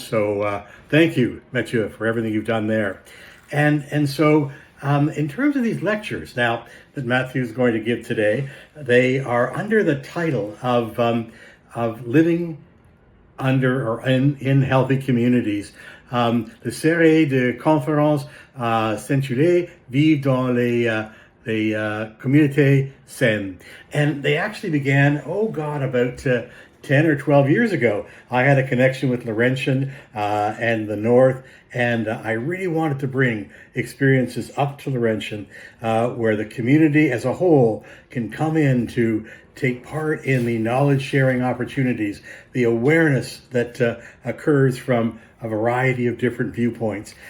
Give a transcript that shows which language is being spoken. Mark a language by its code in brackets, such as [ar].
[en] So thank you, Matthieu, for everything you've done there. And so in terms of these lectures now that Matthieu is going to give today, they are under the title of living under or in healthy communities. [fr] The Série de conférences s'intitulée Vivre dans les communautés saines. [en] And they actually began, about 10 or 12 years ago. I had a connection with Laurentian and the North, and I really wanted to bring experiences up to Laurentian where the community as a whole can come in to take part in the knowledge sharing opportunities, the awareness that occurs from a variety of different viewpoints.